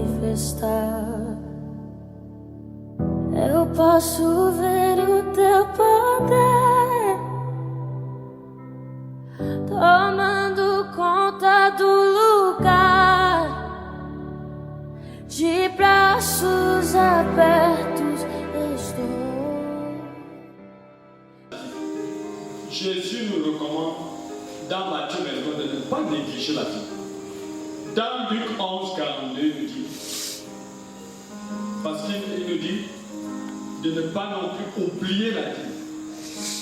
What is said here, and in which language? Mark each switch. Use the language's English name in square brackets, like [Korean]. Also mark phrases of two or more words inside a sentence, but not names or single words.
[Portuguese] Eu posso ver o teu poder tomando conta do lugar. De braços abertos estou. [French] Jésus nous recommande dans Matthieu 22 de ne pas négliger la vie. Dans Luc 11, 42, il nous dit, parce qu'il nous dit de ne pas non plus oublier la vie.